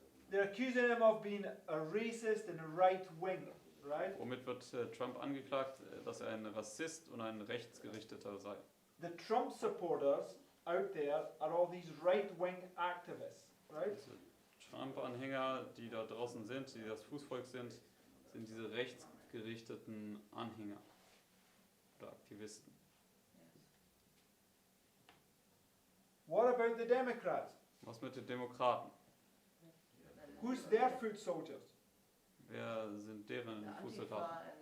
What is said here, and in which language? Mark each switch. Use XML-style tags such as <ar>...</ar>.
<en>They're accusing him of being a racist and a right wing, right?</en> <de>Womit wird Trump angeklagt, dass er ein Rassist und ein Rechtsgerichteter sei?</de> <en>The Trump supporters out there are all these right wing activists, right?</en> <de>Also Trump-Anhänger, die da draußen sind, die das Fußvolk sind diese rechtsgerichteten Anhänger oder Aktivisten.</de> <en>What about the Democrats?</en> <de>Was mit den Demokraten?</de> <en>Who's their foot soldiers?</en> <de>Wer sind deren Fußsoldaten?</de>